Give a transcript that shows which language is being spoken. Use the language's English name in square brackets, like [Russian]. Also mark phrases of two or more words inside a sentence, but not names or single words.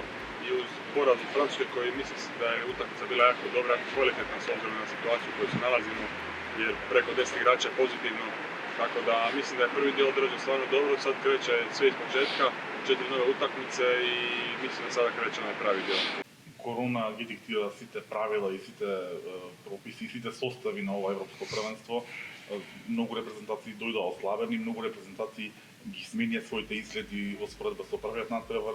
[Croatian] I uz poraz u Francuskoj koji mislim da je utakmica bila jako dobra, kvalitetna s obzirom na situaciju u kojoj se nalazimo, jer preko 10 igrača je pozitivno, tako da mislim da je prvi dio odrađen stvarno dobro, sad kreće sve iz početka, 4 nove utakmice i mislim da sada kreće na pravi dio. [Macedonian] Корона ги диктира сите правила и сите прописи и сите состави на ова европско првенство. Многу репрезентации дојдоа ослабени, многу репрезентации ги сменија своите изгледи во споредба со првиот натпревар.